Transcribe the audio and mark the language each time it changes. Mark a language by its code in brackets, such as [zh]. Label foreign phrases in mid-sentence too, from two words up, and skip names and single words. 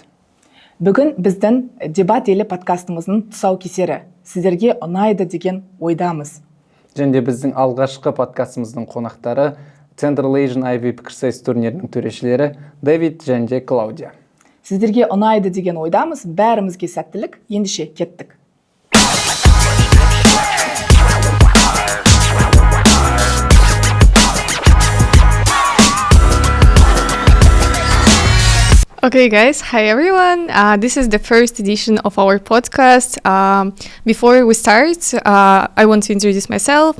[kk] Бүгін біздің Debat Eli подкастымыздың тұсаукесері. Сіздерге ұнайды деген ойдамыз. Және біздің алғашқы подкастымыздың қонақтары Central Asian IB пікірсайыс турнирінің төрешілері Дэвид және Клаудия. Сіздерге ұнайды деген ойдамыз. Бәрімізге сәттілік. Ендеше кеттік. [en] Okay, guys. Hi, everyone. This is the first edition of our podcast. Before we start, I want to introduce myself.